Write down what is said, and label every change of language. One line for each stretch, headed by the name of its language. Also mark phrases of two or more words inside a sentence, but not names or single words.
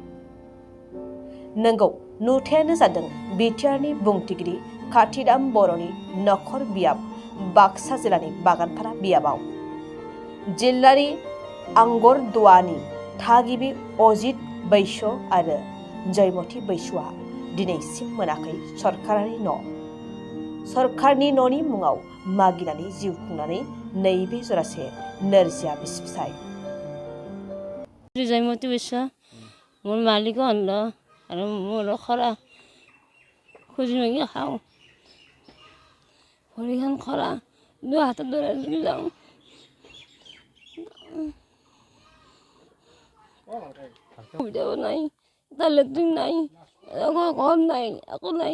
Bodo: नंगौ, नुथायानो जादों बिटिआरनि बुंथिगिरि खाथिदाम बर'नि नखर बियाब बाक्सा जिल्लानि बागानपारा बियाबाव जिल्लानि आंगरदुवानि थागिबि अजित बैश्य आरो जयमती बैश्यआ दिनैसिम मोनाखै सरकारारि न'। सरकारनि न'नि मुङाव मागिनानै जिउ खुंनानै नैबे जरासे नोरजिया बिसि फिसाय।
Assamese: जयमती बैश्य মোৰ মালিকো অন্ধ আৰু মোৰো খৰা খুজি মাগি খাওঁ। ভৰিখন খৰা দুই হাতত ধৰি যাওঁ। সুবিধাও নাই, এটা লেট্ৰিন নাই, ঘৰ নাই, একো নাই।